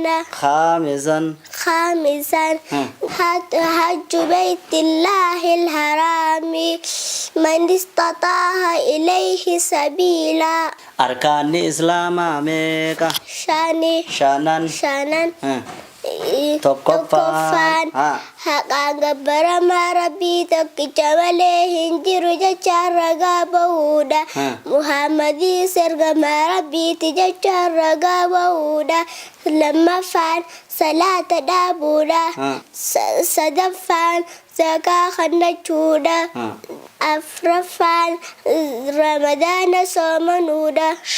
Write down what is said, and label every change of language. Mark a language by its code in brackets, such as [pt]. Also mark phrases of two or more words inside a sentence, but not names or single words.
[ar] خامسا حج بيت الله الحرام من استطاع إليه سبيلا أركان الإسلام [om] meeqa shanan tokkoffaan haqaan gabbaramaa rabbii tokkicha malee hin jiru jechaan ragaa bahuudha muhammadii ergamaa rabbiiti jechaan ragaa bahuudha lammaffaan salaata dhaabuudha sadaffaan zakaa kennachuudha afraffaan ramadaana soomanuudha